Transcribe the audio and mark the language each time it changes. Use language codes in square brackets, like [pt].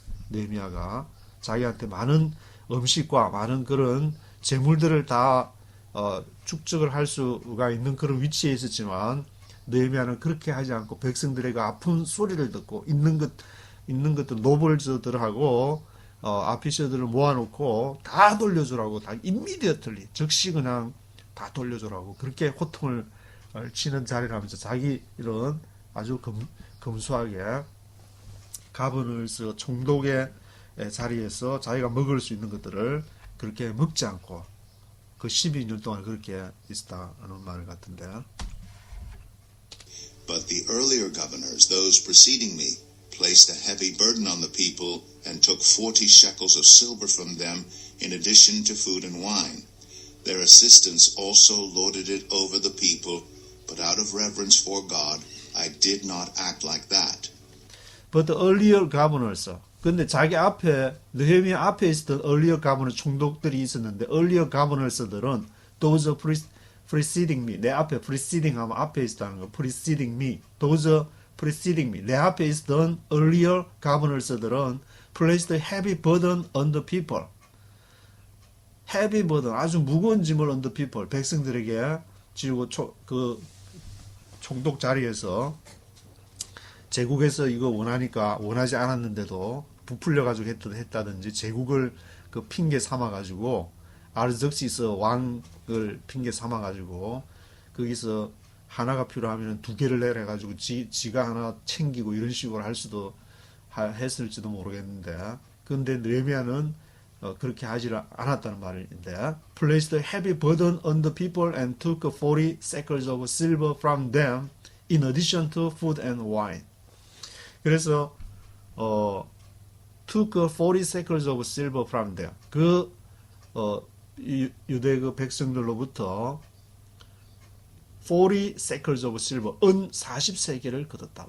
[ko] 느헤미야가 자기한테 많은 음식과 많은 그런 재물들을 다 축적을 할 수가 있는 그런 위치에 있었지만 느헤미야는 그렇게 하지 않고 백성들에게 아픈 소리를 듣고 있는 것들 노벌저들하고 아피셔들을 모아놓고 다 돌려주라고, 다 immediately 즉시 그냥 다 돌려주라고 그렇게 호통을 치는 자리라면서 자기 이런 아주 검소하게 가버너스 총독의 자리에서 자기가 먹을 수 있는 것들을 그렇게 먹지 않고 그 12년 동안 그렇게 있었다는 말 같은데. [en] But the earlier governors, those preceding me, placed a heavy burden on the people and took 40 shekels of silver from them in addition to food and wine. Their assistants also lorded it over the people, but out of reverence for God, I did not act like that. But the earlier governors, [ko] 근데 자기 앞에 느헤미야 앞에 있었던 [en] earlier governor [ko] 총독들이 있었는데 [en] earlier governors들은 those preceding me, [ko] 내 앞에 [en] preceding [ko] 하면 앞에 있었다는 거, [en] preceding me, those preceding me, [ko] 내 앞에 있었던 [en] earlier governors들은 placed a heavy burden on the people. heavy burden, [ko] 아주 무거운 짐을 [en] on the people, [ko] 백성들에게 지고 그 총독 자리에서 제국에서 이거 원하니까 원하지 않았는데도 부풀려 가지고 했다든지 제국을 그 핑계 삼아 가지고 아르적시스 왕을 핑계 삼아 가지고 거기서 하나가 필요하면 두 개를 내려 가지고 지가 하나 챙기고 이런 식으로 할 수도 했을지도 모르겠는데, 근데 느헤미야는 그렇게 하지 않았다는 말인데, [en] placed a heavy burden on the people and took 40 shekels of silver from them in addition to food and wine. [ko] 그래서 [en] took 40 shekels of silver from them. [ko] 그 유대 그 백성들로부터 [en] 40 shekels of silver, [ko] 은 40세겔을 거뒀다.